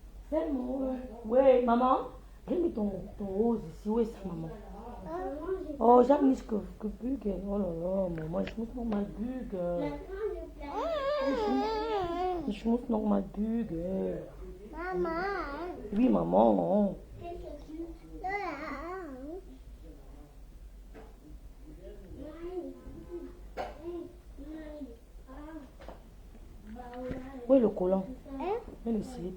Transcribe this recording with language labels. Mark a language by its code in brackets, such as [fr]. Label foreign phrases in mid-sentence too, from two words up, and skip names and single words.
[fr] Tellement. Oui, maman. J'ai mis ton rose ici. Où est ça, maman? Oh, j'ai mis que bug. Oh là là, maman, je [de] muss noch mal bügeln. Ich muss noch mal bügeln. [fr] Maman. Oui, maman. Où est le collant? Et le slip?